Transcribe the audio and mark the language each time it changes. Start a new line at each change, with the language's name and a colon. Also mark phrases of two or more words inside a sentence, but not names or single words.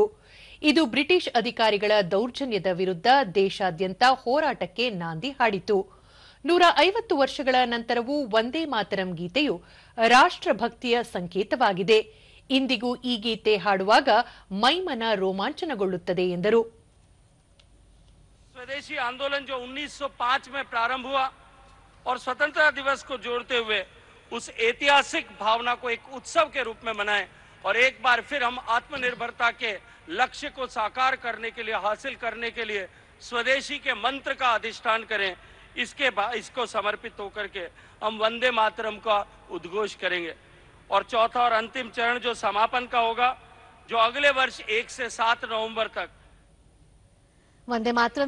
Kannada: ಇದು ಬ್ರಿಟಿಷ್ ಅಧಿಕಾರಿಗಳ ದೌರ್ಜನ್ಯದ ವಿರುದ್ಧ ದೇಶಾದ್ಯಂತ ಹೋರಾಟಕ್ಕೆ ನಾಂದಿ ಹಾಡಿತು. 150 ವರ್ಷಗಳ ನಂತರವೂ ವಂದೇ ಮಾತರಂ ಗೀತೆಯು ರಾಷ್ಟ್ರಭಕ್ತಿಯ ಸಂಕೇತವಾಗಿದೆ. ಇಂದಿಗೂ ಈ ಗೀತೆ ಹಾಡುವಾಗ ಮೈಮನ ರೋಮಾಂಚನಗೊಳ್ಳುತ್ತದೆ ಎಂದರು.
Hindi: स्वदेशी आंदोलन जो 1905 में प्रारंभ हुआ और स्वतंत्रता दिवस को जोड़ते हुए उस ऐतिहासिक भावना को एक उत्सव के रूप में मनाएं और एक बार फिर हम आत्मनिर्भरता के लक्ष्य को साकार करने के लिए, हासिल करने के लिए स्वदेशी के मंत्र का अधिष्ठान करें. इसको समर्पित होकर के हम वंदे मातरम का उद्घोष करेंगे. और चौथा और अंतिम चरण जो समापन का होगा, जो अगले वर्ष 1 से 7 नवंबर तक
Kannada: ವಂದೇ ಮಾತರಂ.